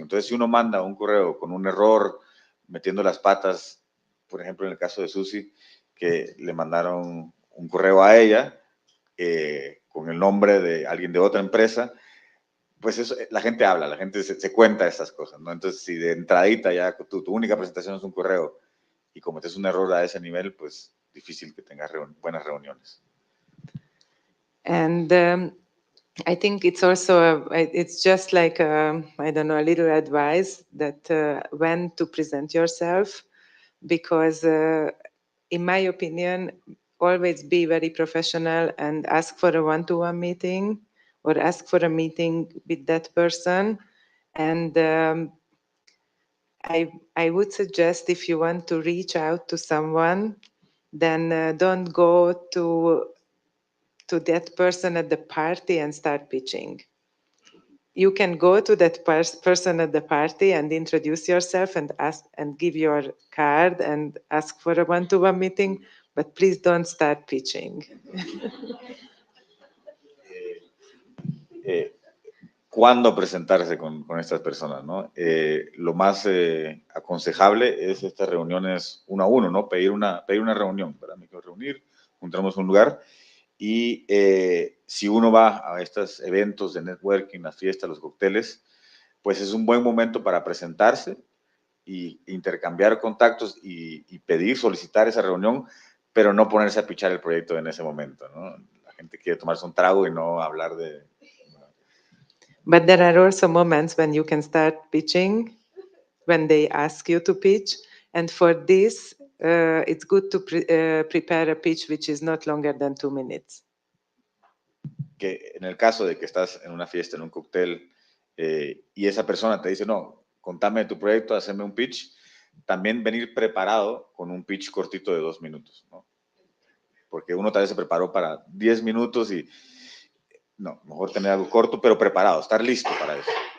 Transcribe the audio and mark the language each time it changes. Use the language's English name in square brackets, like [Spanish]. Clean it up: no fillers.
[Spanish] Entonces, si uno manda un correo con un error, metiendo las patas, por ejemplo, en el caso de Susi, que le mandaron un correo a ella con el nombre de alguien de otra empresa, pues eso, la gente habla, la gente se cuenta estas cosas, ¿no? Entonces, si de entradita ya tu única presentación es un correo y cometes un error a ese nivel, pues difícil que tengas buenas reuniones. [English] And I think it's also, it's just like, I don't know, a little advice that when to present yourself, because in my opinion, always be very professional and ask for a one-to-one meeting, or ask for a meeting with that person. And I would suggest, if you want to reach out to someone, then don't go to that person at the party and start pitching. You can go to that person at the party and introduce yourself and ask and give your card and ask for a one-to-one meeting, but please don't start pitching. [Spanish] ¿Cuándo presentarse con estas personas, ¿no? Lo más aconsejable es estas reuniones 1 a 1, ¿no? Pedir una reunión, ¿verdad? Me quiero reunir, juntamos un lugar, y si uno va a estos eventos de networking, las fiestas, los cócteles, pues es un buen momento para presentarse y intercambiar contactos y pedir, solicitar esa reunión, pero no ponerse a pichar el proyecto en ese momento, ¿no? La gente quiere tomarse un trago y no hablar de... [English] But there are also moments when you can start pitching, when they ask you to pitch. And for this, it's good to prepare a pitch which is not longer than 2 minutes. [Spanish] Que en el caso de que estás en una fiesta, en un cóctel, y esa persona te dice, no, contame de tu proyecto, hazme un pitch, también venir preparado con un pitch cortito de 2 minutos, ¿no? Porque uno tal vez se preparó para 10 minutos y no, mejor tener algo corto, pero preparado, estar listo para eso.